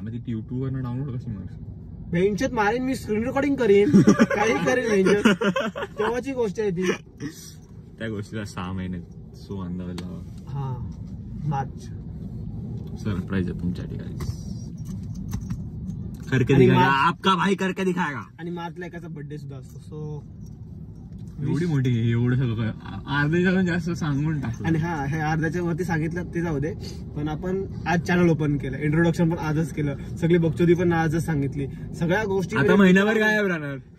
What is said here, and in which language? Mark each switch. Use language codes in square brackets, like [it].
[mr] युट्यूबवर डाउनलोड कशी मार भेंचत मारेन मी, स्क्रीन रेकॉर्डिंग करीन, काही करेन भेंचत. तेव्हाची गोष्ट आहे ती. त्या गोष्टीला 6 महिने सो अंदाज लावा. हा मार्च सरप्राईज आहे तुमच्यासाठी गाईस. [hi] करके दिखाएगा आपका भाई, करके दिखाएगा. [mr] आणि मार्चला एकाचा बर्थडे सुद्धा असतो. सो एवढी मोठी एवढं सगळं अर्ध्याच्या जास्त सांगून टाकलं. आणि हा हे अर्ध्याच्या वरती सांगितलं ते जाऊ दे, पण आपण आज चॅनल ओपन केलं, इंट्रोडक्शन पण आजच केलं, सगळी बकचोदी पण आजच सांगितली, सगळ्या गोष्टी. आता महिनाभर गायब राहणार.